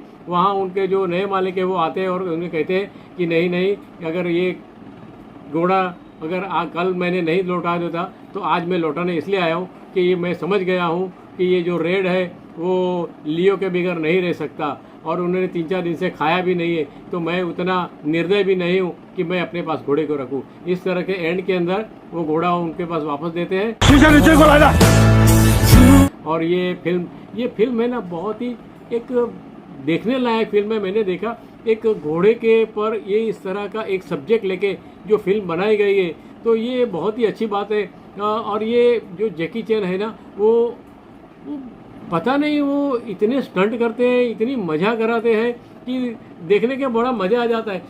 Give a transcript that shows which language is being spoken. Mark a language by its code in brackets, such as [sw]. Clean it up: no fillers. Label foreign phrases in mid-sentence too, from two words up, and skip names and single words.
[hi] वहाँ उनके जो नए मालिक है वो आते हैं और उन्हें कहते हैं कि नहीं, अगर ये घोड़ा अगर कल मैंने नहीं लौटा देता तो आज मैं लौटाने इसलिए आया हूँ कि ये मैं समझ गया हूँ कि ये जो रेड है वो लियो के बगैर नहीं रह सकता और उन्होंने 3-4 दिन से खाया भी नहीं है, तो मैं उतना निर्दय भी नहीं हूँ कि मैं अपने पास घोड़े को रखूँ। इस तरह के एंड के अंदर वो घोड़ा उनके पास वापस देते हैं। [zh] 谁向你追过来的？ [hi] और ये फिल्म है ना, बहुत ही एक देखने लायक फिल्म है। मैंने देखा एक घोड़े के पर ये इस तरह का एक सब्जेक्ट लेके जो फिल्म बनाई गई है तो ये बहुत ही अच्छी बात है। और ये जो जैकी चैन है ना, वो पता नहीं वो इतने स्टंट करते हैं, इतनी मज़ा कराते हैं कि देखने के बड़ा मज़ा आ जाता है।